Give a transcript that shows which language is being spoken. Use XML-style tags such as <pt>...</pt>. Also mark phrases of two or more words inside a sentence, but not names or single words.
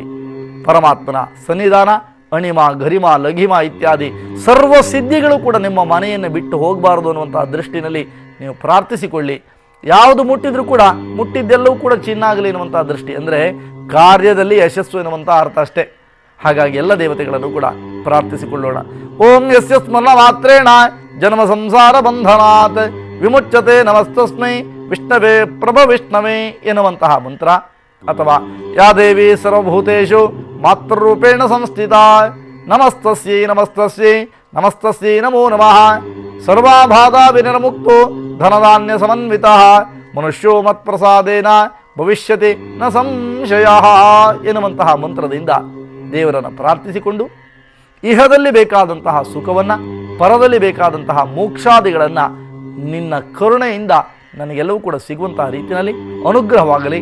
<kn>ಪರಮಾತ್ಮನ ಸನ್ನಿಧಾನ, ಅಣಿಮ, ಗರಿಮ, ಲಘಿಮ ಇತ್ಯಾದಿ ಸರ್ವ ಸಿದ್ಧಿಗಳು ಕೂಡ ನಿಮ್ಮ ಮನೆಯನ್ನು ಬಿಟ್ಟು ಹೋಗಬಾರದು ಅನ್ನುವಂತಹ ದೃಷ್ಟಿನಲ್ಲಿ ನೀವು ಪ್ರಾರ್ಥಿಸಿಕೊಳ್ಳಿ. ಯಾವುದು ಮುಟ್ಟಿದ್ರೂ ಕೂಡ ಮುಟ್ಟಿದ್ದೆಲ್ಲವೂ ಕೂಡ ಚಿನ್ನಾಗಲಿ ಎನ್ನುವಂತಹ ದೃಷ್ಟಿ, ಅಂದರೆ ಕಾರ್ಯದಲ್ಲಿ ಯಶಸ್ಸು ಎನ್ನುವಂತಹ ಅರ್ಥ ಅಷ್ಟೇ. ಹಾಗಾಗಿ ಎಲ್ಲ ದೇವತೆಗಳನ್ನು ಕೂಡ ಪ್ರಾರ್ಥಿಸಿಕೊಳ್ಳೋಣ.</kn> <sa>ಓಂ ಯಸ್ಯ ಸ್ಮರಣ ಮಾತ್ರೇಣ ಜನ್ಮ ಸಂಸಾರ ಬಂಧನಾತ್ ವಿಮುಚ್ಯತೆ ನಮಸ್ತಸ್ಮೈ ವಿಷ್ಣವೇ ಪ್ರಭ ವಿಷ್ಣವೇ</sa> <kn>ಎನ್ನುವಂತಹ ಮಂತ್ರ, ಅಥವಾ</kn> <sa>ಯಾ ದೇವಿ ಸರ್ವಭೂತೇಷು ಮಾತೃರೂಪೇಣ ಸಂಸ್ಥಿತ ನಮಸ್ತಸ್ಯೈ ನಮಸ್ತಸ್ಯೈ ನಮಸ್ತಸ್ಯೈ ನಮೋ ನಮಃ ಸರ್ವಾಬಾಧಾ ವಿನಿರ್ಮುಕ್ತೋ ಧನಧಾನ್ಯ ಸಮನ್ವಿತಃ ಮನುಷ್ಯೋ ಮತ್ಪ್ರಸಾದೇನ ಭವಿಷ್ಯತಿ ನ ಸಂಶಯ</sa> <kn>ಎನ್ನುವಂತಹ ಮಂತ್ರದಿಂದ ದೇವರನ್ನು ಪ್ರಾರ್ಥಿಸಿಕೊಂಡು ಇಹದಲ್ಲಿ ಬೇಕಾದಂತಹ ಸುಖವನ್ನು, ಪರದಲ್ಲಿ ಬೇಕಾದಂತಹ ಮೋಕ್ಷಾದಿಗಳನ್ನು ನಿನ್ನ ಕರುಣೆಯಿಂದ ನನಗೆಲ್ಲವೂ ಕೂಡ ಸಿಗುವಂತಹ ರೀತಿಯಲ್ಲಿ ಅನುಗ್ರಹವಾಗಲಿ.</kn>